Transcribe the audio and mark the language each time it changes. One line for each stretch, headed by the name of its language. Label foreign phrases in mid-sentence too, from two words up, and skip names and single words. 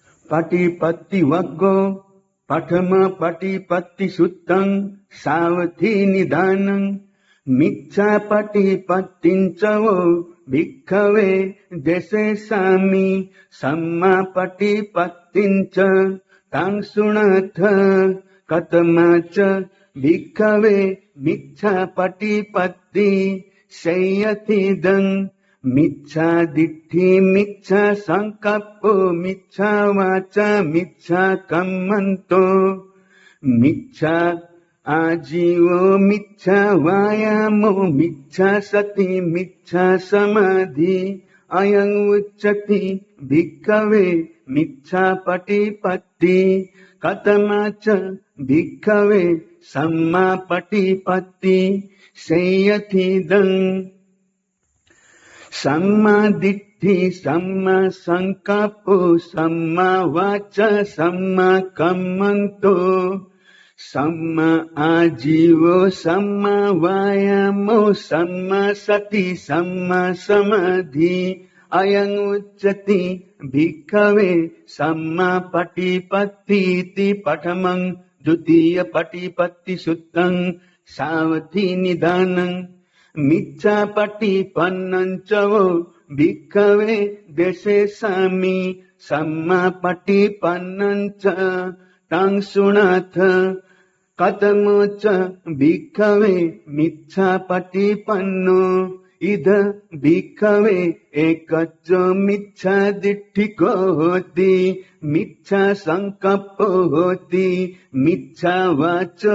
Pali: पटिपत्ति वग्गो पठम पटिपत्ति सुत्तं सावथी निदानं मिच्छा पटिपत्तिञ्च वो भिक्खवे देशेसामि सम्मा पटिपत्तिञ्च तां शृणुथ कथमा च भिक्खवे मिच्छा पटिपत्ति शय्यथिदं मिच्छा दिट्ठि मिच्छा संकप्पो मिच्छा वाचा मिच्छा कम्मन्तो मिच्छा आजीवो मिच्छा वायामो मिच्छा सति मिच्छा समाधि अयं उच्यते भिक्खवे मिच्छा पटिपत्ति कथमा च भिक्खवे सम्मा पटिपत्ति शय्यथिदं सम्मा दिट्ठि सम्मा संकप्पो सम्मा वाचा सम्मा कम्मन्तो सम्मा आजीवो सम्मा वायामो सम्मा सति सम्मा समाधि अयं उच्यते भिक्खवे सम्मा पटिपत्ति प्रथमं द्वितीय पटिपत्ति सुत्तं सावथी निदानं मिच्छा पटिपन्नं च वो भिक्खवे देशेसामि सम्मा पटिपन्नं च तां शृणुथ कथमो च भिक्खवे मिच्छा पटिपन्नो इद भिक्खवे एकच्चो मिच्छा दिट्ठिको होति मिच्छा संकप्पो होति मिच्छा वाचो